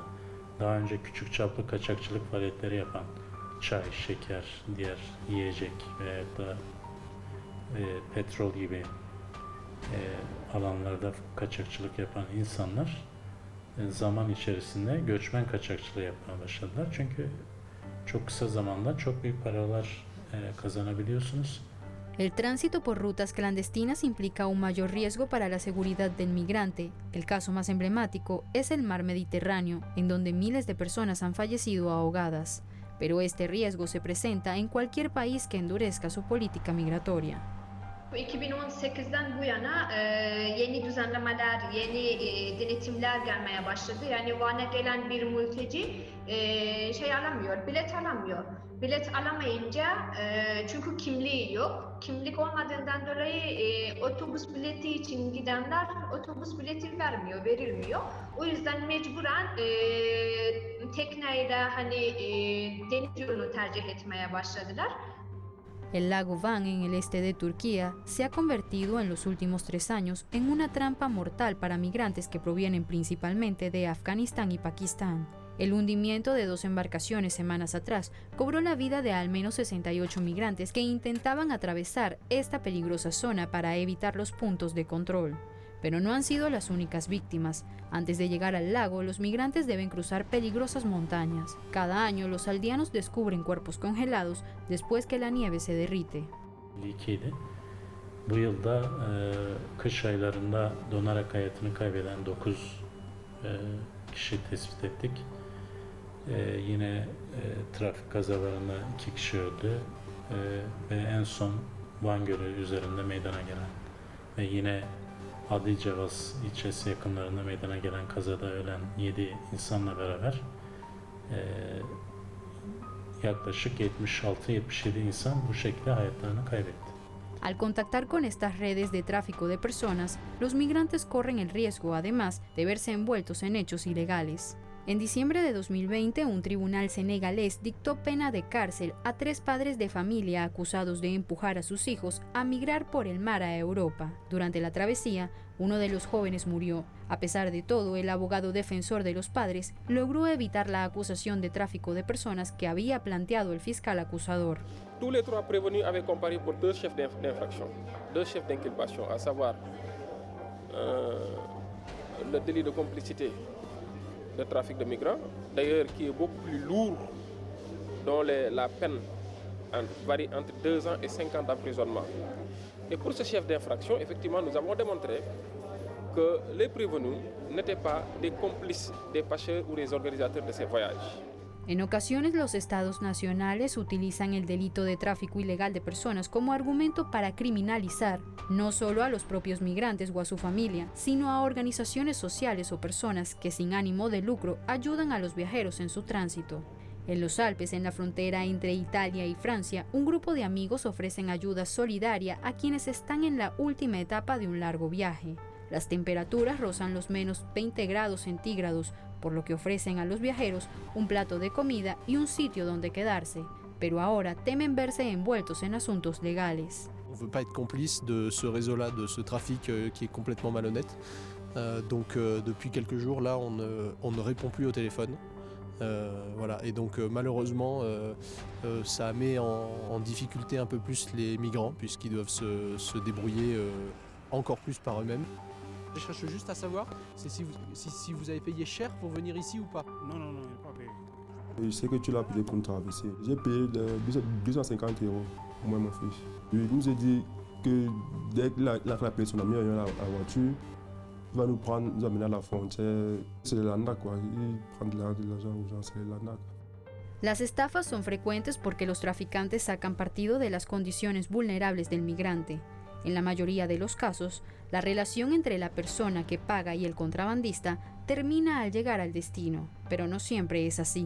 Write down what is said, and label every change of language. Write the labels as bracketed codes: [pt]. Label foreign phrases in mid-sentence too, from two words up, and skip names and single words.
[tr] Daha önce küçük çaplı kaçakçılık faaliyetleri yapan çay, şeker, diğer yiyecek veya da petrol gibi alanlarda kaçakçılık yapan insanlar zaman içerisinde göçmen kaçakçılığı yapmaya başladılar. Çünkü çok kısa zamanda çok büyük paralar kazanabiliyorsunuz. [es] El tránsito por rutas clandestinas implica un mayor riesgo para la seguridad del migrante. El caso más emblemático es el mar Mediterráneo, en donde miles de personas han fallecido ahogadas. Pero este riesgo se presenta en cualquier país que endurezca su política migratoria. [tr] 2018'den bu yana yeni düzenlemeler, yeni denetimler gelmeye başladı. Yani Van'a gelen bir mülteci bilet alamıyor. Bilet alamayınca çünkü kimliği yok. Kimlik olmadığından dolayı otobüs bileti için gidenler otobüs bileti verilmiyor. O yüzden mecburen tekneyle deniz yolunu tercih etmeye başladılar. [es] El lago Van en el este de Turquía se ha convertido en los últimos 3 años en una trampa mortal para migrantes que provienen principalmente de Afganistán y Pakistán. El hundimiento de 2 embarcaciones semanas atrás cobró la vida de al menos 68 migrantes que intentaban atravesar esta peligrosa zona para evitar los puntos de control. Pero no han sido las únicas víctimas. Antes de llegar al lago, los migrantes deben cruzar peligrosas montañas. Cada año, los aldeanos descubren cuerpos congelados después que la nieve se derrite. [tr] Bu yılda kış aylarında donarak hayatını kaybeden 9 kişi tespit ettik. Yine trafik kazalarında 2 kişi öldü ve en son Van Gölü üzerinde meydana gelen ve yine Adıcavaz ilçesi yakınlarında meydana gelen kazada ölen 7 insanla beraber yaklaşık 76-77 insan bu şekilde hayatlarını kaybetti. [es] Al contactar con estas redes de tráfico de personas, los migrantes corren el riesgo, además, de verse envueltos en hechos ilegales. En diciembre de 2020, un tribunal senegalés dictó pena de cárcel a 3 padres de familia acusados de empujar a sus hijos a migrar por el mar a Europa. Durante la travesía, uno de los jóvenes murió. A pesar de todo, el abogado defensor de los padres logró evitar la acusación de tráfico de personas que había planteado el fiscal acusador. [fr] Tous les 3 prévenus avaient comparé pour 2 chefs d'infraction, 2 chefs d'inculpation, à savoir le délit de complicité de trafic de migrants, d'ailleurs qui est beaucoup plus lourd, dont la peine varie entre 2 ans et 5 ans d'emprisonnement. Et pour ce chef d'infraction, effectivement, nous avons démontré que les prévenus n'étaient pas des complices des pêcheurs ou des organisateurs de ces voyages. [es] En ocasiones, los estados nacionales utilizan el delito de tráfico ilegal de personas como argumento para criminalizar no solo a los propios migrantes o a su familia, sino a organizaciones sociales o personas que sin ánimo de lucro ayudan a los viajeros en su tránsito. En los Alpes, en la frontera entre Italia y Francia, un grupo de amigos ofrecen ayuda solidaria a quienes están en la última etapa de un largo viaje. Las temperaturas rozan los menos 20 grados centígrados, por lo que ofrecen a los viajeros un plato de comida y un sitio donde quedarse, pero ahora temen verse envueltos en asuntos legales. [fr] On ne veut pas être complice de ce réseau-là, de ce trafic qui est complètement malhonnête. Donc depuis quelques jours là, on ne répond plus au téléphone. Voilà. Et donc malheureusement, ça met en difficulté un peu plus les migrants, puisqu'ils doivent se débrouiller encore plus par eux-mêmes. Je cherche juste à savoir si vous avez payé cher pour venir ici ou pas. Non, il n'est pas payé. Je sais que tu l'as payé pour traverser. J'ai payé 250 € pour moi et mon fils. Il nous a dit que dès que la personne a mis la voiture, Il va nous prendre, nous amener à la frontière. C'est les landa, quoi. Ils prennent de l'argent aux gens, c'est les landa. [es] Las estafas son frecuentes porque los traficantes sacan partido de las condiciones vulnerables del migrante. En la mayoría de los casos, la relación entre la persona que paga y el contrabandista termina al llegar al destino, pero no siempre es así.